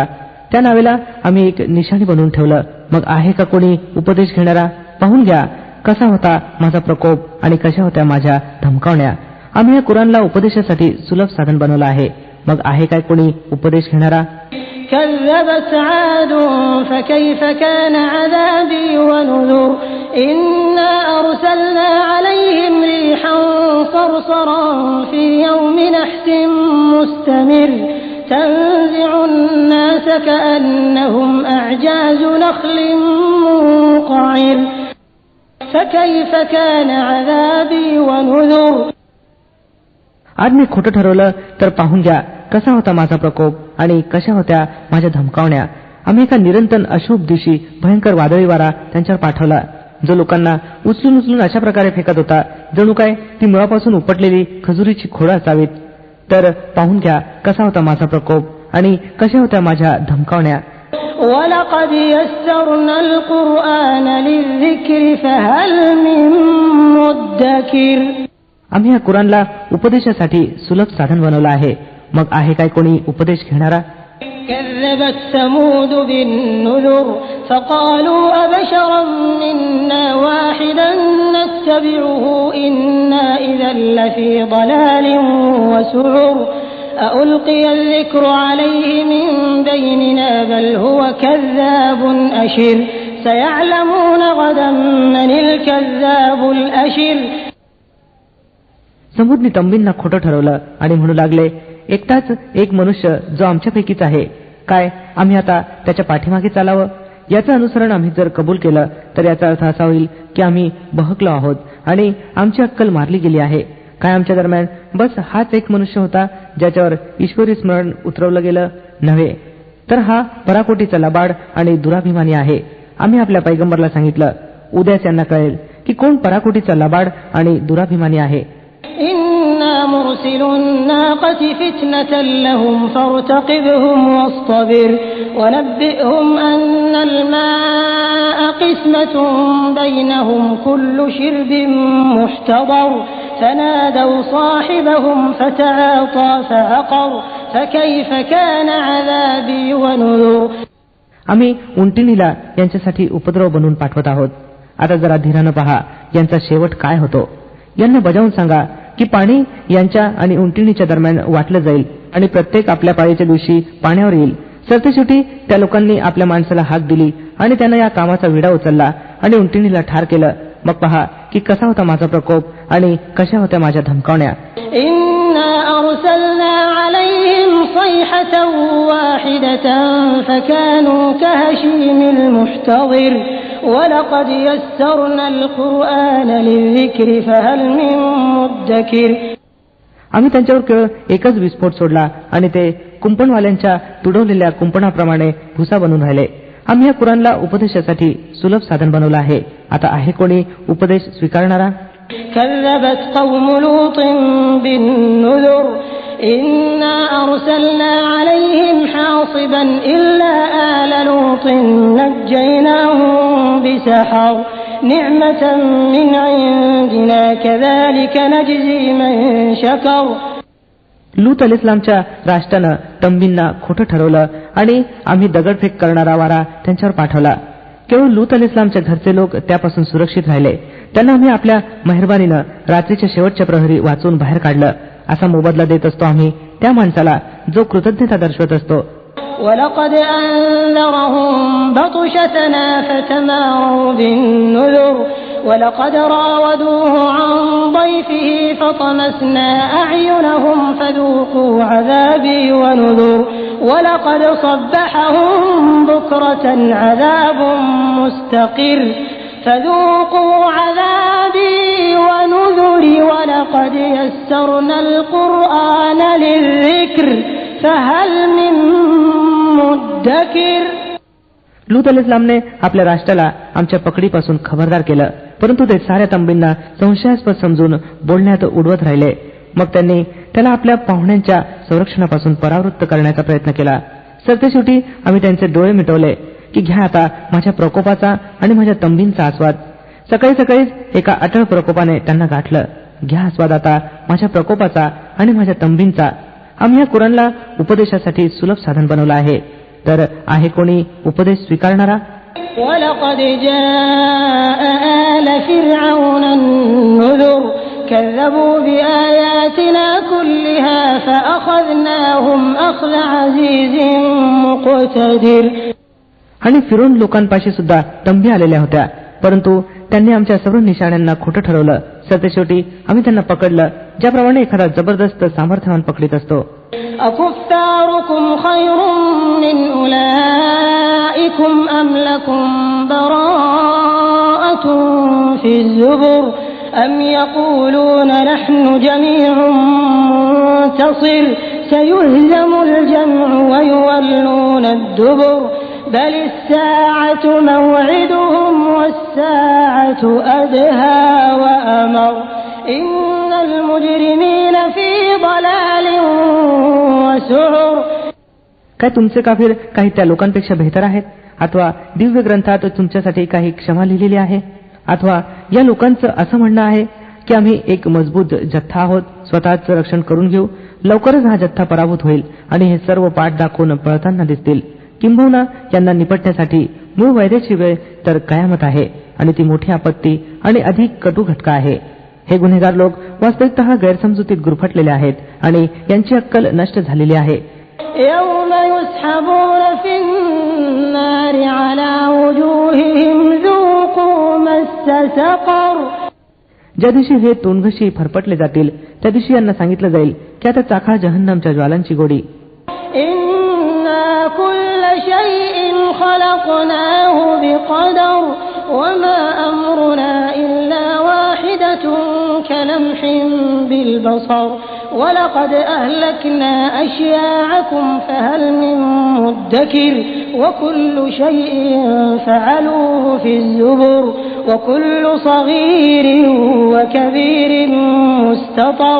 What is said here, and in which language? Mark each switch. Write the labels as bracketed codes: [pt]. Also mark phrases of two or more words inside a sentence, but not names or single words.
[mr] त्या नावेला आम्ही एक निशाणी बनवून ठेवलं. मग आहे का कोणी उपदेश घेणारा? पाहून घ्या कसा होता माझा प्रकोप आणि कशा होत्या माझ्या धमकावण्या. आम्ही या कुराणला उपदेशासाठी सुलभ साधन बनवलं आहे. मग आहे काय कोणी उपदेश घेणारा? [ar] كذبت عاد فكيف كان عذابي ونذر إنا أرسلنا عليهم ريحا صرصرا في يوم نحس مستمر تنزع الناس كأنهم أعجاز نخل منقعر فكيف كان عذابي ونذر. [mr] आज मी खोटं ठरवलं तर पाहून घ्या कसा होता माझा प्रकोप आणि कशा होत्या माझ्या धमकावण्या. आम्ही एका निरंतर अशुभ दिवशी भयंकर वादळी वारा त्यांच्यावर पाठवला जो लोकांना उचलून उचलून अशा प्रकारे फेकत होता जणू काय ती मुळापासून उपटलेली खजुरीची खोडं असावीत. तर पाहून घ्या कसा होता माझा प्रकोप आणि कशा होत्या माझ्या धमकावण्या. [ar] وَلَقَدْ يَسَّرْنَا الْقُرْآنَ لِلذِّكْرِ فَهَلْ مِن مُّدَّكِرٍ. [mr] आम्ही या कुराणला उपदेशासाठी सुलभ साधन बनवलं आहे, मग आहे काय कोणी उपदेश घेणारा. [ar] كَذَّبَتْ ثَمُودُ بِالنُّذُرِ فَقَالُوا أَبَشَرًا مِّنَّا وَاحِدًا نَّتَّبِعُهُ إِنَّا إِذًا لَّفِي ضَلَالٍ وَسُعُرٍ أَأُلْقِيَ الذِّكْرُ عَلَيْهِ مِن بَيْنِنَا بَلْ هُوَ كَذَّابٌ أَشِرٌ سَيَعْلَمُونَ غَدًا مَّنِ الْكَذَّابُ الْأَشِرُ. [mr] समूदनी तंबींना खोटं ठरवलं आणि म्हणू लागले, एकटाच एक मनुष्य जो आमच्यापैकीच आहे, काय आम्ही आता त्याच्या पाठीमागे चालावं. याचं अनुसरण आम्ही जर कबूल केलं तर याचा अर्थ असा होईल की आम्ही बहकलो आहोत आणि आमची अक्कल मारली गेली आहे. काय आमच्या दरम्यान बस हाच एक मनुष्य होता ज्याच्यावर ईश्वरी स्मरण उतरवलं गेलं नव्हे, तर हा पराकोटीचा लबाड आणि दुराभिमानी आहे. आम्ही आपल्या पैगंबरला सांगितलं, उद्याच यांना कळेल की कोण पराकोटीचा लबाड आणि दुराभिमानी आहे. [ar] إِنَّا مُرْسِلُو النَّاقَةِ فِتْنَةً لَّهُمْ فَارْتَقِبْهُمْ وَاصْطَبِرْ وَنَبِّئْهُمْ أَنَّ الْمَاءَ قِسْمَةٌ بَيْنَهُمْ كُلُّ شِرْبٍ مُّحْتَضَرٌ فَنَادَوْا صَاحِبَهُمْ فَتَعَاطَىٰ فَعَقَرَ فَكَيْفَ كَانَ عَذَابِي وَنُذُرِ. [mr] आम्ही उंटिणीला यांच्यासाठी उपद्रव बनवून पाठवत आहोत. आता जरा धीरानं पहा यांचा शेवट काय होतो. यांना बजावून सांगा की पाणी यांच्या आणि उंटिणीच्या दरम्यान वाटलं जाईल आणि प्रत्येक आपल्या पाळीच्या दिवशी पाण्यावर येईल. सरतेशेवटी त्या लोकांनी आपल्या माणसाला हाक दिली आणि त्यानं या कामाचा विडा उचलला आणि उंटिणीला ठार केलं. मग पहा की कसा होता माझा प्रकोप आणि कशा होत्या माझ्या धमकावण्या. [ar] إِنَّا أَرْسَلْنَا عَلَيْهِمْ صَيْحَةً وَاحِدَةً فَكَانُوا كَهَشِيمِ الْمُحْتَظِرِ وَلَقَدْ يَسَّرْنَا الْقُرْآنَ لِلذِّكْرِ فَهَلْ مِن مُّدَّكِرٍ. [mr] आम्ही त्यांच्यावर केवळ एकच विस्फोट सोडला आणि ते कुंपणवाल्यांच्या तुडवलेल्या कुंपणाप्रमाणे भुसा बनून राहिले. आम्ही या कुराणला उपदेशासाठी सुलभ साधन बनवलं आहे. आता आहे कोणी उपदेश स्वीकारणारा. [ar] كَذَّبَتْ قَوْمُ لُوطٍ بِالنُّذُرِ إِنَّا أَرْسَلْنَا عَلَيْهِمْ حَاصِبًا إِلَّا آلَ لُوطٍ نَجَّيْنَاهُم بِسَحَرٍ نِعْمَةً مِّنْ عِندِنَا كَذَلِكَ نَجْزِي مَن شَكَرَ. [mr] लूत अलैहिस्सलामच्या राष्ट्रानं तंबींना खोटं ठरवलं आणि आम्ही दगडफेक करणारा वारा त्यांच्यावर पाठवला. केवळ लूत अलैहिस्सलामच्या घरचे लोक त्यापासून सुरक्षित राहिले. त्यांना आम्ही आपल्या मेहरबानीनं रात्रीच्या शेवटच्या प्रहरी वाचून बाहेर काढलं. असा मोबदला देत असतो आम्ही त्या माणसाला जो कृतज्ञता दर्शवत असतो. [ar] وَلَقَدْ أَنذَرَهُم بَطْشَتَنَا فَتَمَارَوْا بِالنُّذُرِ وَلَقَدْ رَاوَدُوهُ عَن ضَيْفِهِ فَطَمَسْنَا أَعْيُنَهُمْ فَذُوقُوا عَذَابِي وَنُذُرِ وَلَقَدْ صَبَّحَهُم بُكْرَةً عَذَابٌ مُّسْتَقِرٌّ فَذُوقُوا عَذَابِي وَنُذُرِ وَلَقَدْ يَسَّرْنَا الْقُرْآنَ لِلذِّكْرِ فَهَلْ مِن مُّدَّكِرٍ. [mr] लूत अलैहिस्सलामने आपल्या राष्ट्राला आमच्या पकडीपासून खबरदार केलं, परंतु ते साऱ्या तंबींना संशयास्पद समजून बोलण्यात उडवत राहिले. मग त्यांनी त्याला आपल्या पाहुण्यांच्या संरक्षणापासून परावृत्त करण्याचा प्रयत्न केला. सरतेशेवटी आम्ही त्यांचे डोळे मिटवले की घ्या आता माझ्या प्रकोपाचा आणि माझ्या तंबींचा आस्वाद. सकाळी सकाळीच एका अटळ प्रकोपाने त्यांना गाठलं. घ्या आस्वाद आता माझ्या प्रकोपाचा आणि माझ्या तंबींचा. आम्ही या कुराणला उपदेशासाठी सुलभ साधन बनवलं आहे. तर आहे कोणी उपदेश स्वीकारणारा. [ar] وَلَقَدْ جَاءَ آلَ فِرْعَوْنَ النُّذُرُ كَذَّبُوا بِآيَاتِنَا كُلِّهَا فَأَخَذْنَاهُمْ أَخْذَ عَزِيزٍ مُّقْتَدِرٍ. [mr] आणि फिरोन लोकांपाशी सुद्धा तंबी आलेल्या होत्या, परंतु त्यांनी आमच्या सर्व निशाण्यांना खोटं ठरवलं. सरतेशेवटी आम्ही त्यांना पकडलं ज्याप्रमाणे एखादा जबरदस्त सामर्थ्यवान पकडीत असतो. [ar] أَكُفَّارُكُمْ خَيْرٌ مِّنْ أُولَٰئِكُمْ أَمْ لَكُمْ بَرَاءَةٌ فِي الزُّبُرِ أَمْ يَقُولُونَ نَحْنُ جَمِيعٌ مُّنتَصِرٌ سَيُهْزَمُ الْجَمْعُ وَيُوَلُّونَ الدُّبُرَ بَلِ السَّاعَةُ مَوْعِدُهُمْ وَالسَّاعَةُ أَدْهَىٰ وَأَمَرُّ إِنَّ الْمُجْرِمِينَ فِي ضَلَالٍ وَسُعُرٍ. [mr] काय तुमचे काफिर काही त्या लोकांपेक्षा बेहतर आहेत? अथवा दिव्य ग्रंथात तुमच्यासाठी काही क्षमा लिहिलेली आहे? अथवा या लोकांचं असं म्हणणं आहे की आम्ही एक मजबूत जथ्था आहोत, स्वतःच रक्षण करून घेऊ, लवकरच हा जथ्था पराभूत होईल आणि हे सर्व पाठ दाखवून पळताना दिसतील. किंबहुना यांना निपटण्यासाठी मूळ वैद्याची वेळ तर कयामत आहे आणि ती मोठी आपत्ती आणि अधिक कटू घटका आहे. हे गुन्हेगार लोक वास्तविकतः गैरसमजुतीत गुरफटलेले आहेत आणि यांची अक्कल नष्ट झालेली आहे. [ar] يوم يسحبون في النار على وجوههم ذوقوا مس سقر. [mr] ज्या दिवशी हे तोंडघशी फरफटले जातील त्या दिवशी यांना सांगितलं जाईल की आता चाखा जहन्नमच्या ज्वालांची गोडी. [ar] إنا كل شيء خلقناه بقدر وما أمرنا إلا واحدة كلمح بالبصر ولقد أهلكنا أشياعكم فهل من مدكر وكل شيء فعلوه في الزبر وكل صغير وكبير مستطر.